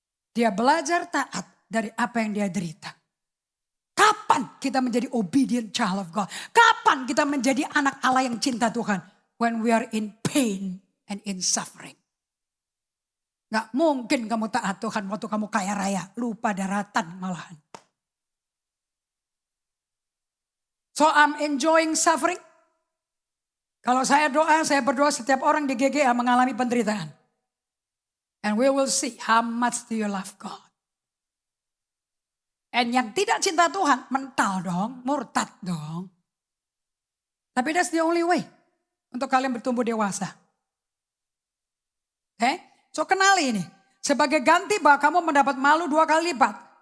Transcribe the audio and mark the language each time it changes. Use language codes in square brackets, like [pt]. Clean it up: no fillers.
[id] Dia belajar taat dari apa yang dia derita. Kapan kita menjadi [en] obedient child of God? [id] Kapan kita menjadi anak Allah yang cinta Tuhan? [en] When we are in pain and in suffering. [id] Gak mungkin kamu taat Tuhan waktu kamu kaya raya. Lupa daratan malahan. [en] So I'm enjoying suffering. [id] Kalau saya berdoa setiap orang di GGA mengalami penderitaan. [en] And we will see how much do you love God. [id] And yang tidak cinta Tuhan mental dong, murtad dong. Tapi [en] that's the only way [id] untuk kalian bertumbuh dewasa. Oke, so kenali ini. Sebagai ganti bahwa kamu mendapat malu 2 kali lipat.